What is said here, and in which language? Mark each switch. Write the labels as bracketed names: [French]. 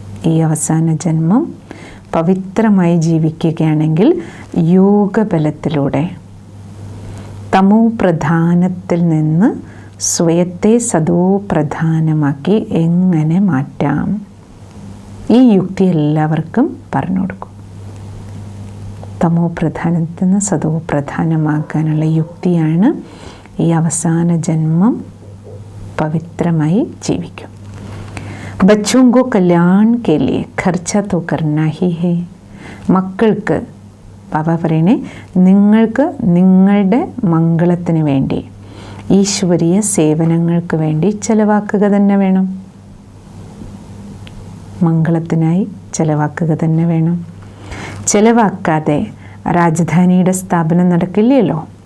[Malayalam] ഈ അവസാന ജന്മം പവിത്രമായി ജീവിക്കുകയാണെങ്കിൽ യോഗബലത്തിലൂടെ തമോ പ്രധാനത്തിൽ നിന്ന് സ്വയത്തെ സദോ പ്രധാനമാക്കി എങ്ങനെ മാറ്റാം, ഈ യുക്തി എല്ലാവർക്കും പറഞ്ഞു കൊടുക്കും. തമോ പ്രധാനത്തിൽ നിന്ന് സദോ പ്രധാനമാക്കാനുള്ള യുക്തിയാണ് ഈ അവസാന ജന്മം പവിത്രമായി ജീവിക്കും. [Hindi] ബച്ചോं को कल्याण के लिए खर्चा तो करना ही है. [Malayalam] മക്കൾക്ക് ബാബ പറയണേ, നിങ്ങൾക്ക് നിങ്ങളുടെ മംഗളത്തിന് വേണ്ടി, ഈശ്വരീയ സേവനങ്ങൾക്ക് വേണ്ടി ചെലവാക്കുക തന്നെ വേണം. മംഗളത്തിനായി ചെലവാക്കുക തന്നെ വേണം. ചെലവാക്കാതെ രാജധാനിയുടെ സ്ഥാപനം നടക്കില്ലല്ലോ.